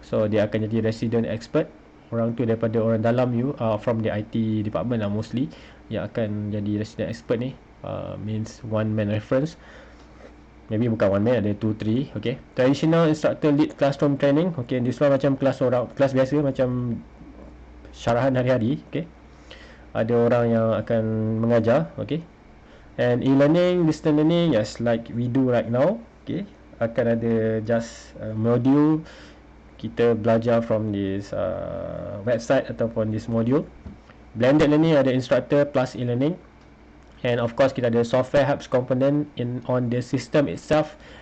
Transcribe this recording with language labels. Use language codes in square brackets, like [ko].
[ms] So dia akan jadi [en] resident expert. [ms] Orang tu daripada orang dalam [en] from the IT department [ms] lah [en] mostly, [ms] yang akan jadi resident expert ni. [en] Means one man reference. Maybe bukan one man, [ms] ada 2-3. [en] Okay. Traditional instructor lead classroom training. Okay, this one [ms] macam kelas biasa, macam syarahan hari-hari. Okay, ada orang yang akan mengajar. Okay. [en] And e-learning, distance learning, yes, like we do right now. Okay, [ms] akan ada [en] just module, [ms] kita belajar [en] from this website [ms] ataupun [en] this module. Blended learning, ada instructor plus e-learning. And of course [ms] kita ada [en] software helps component on the system itself.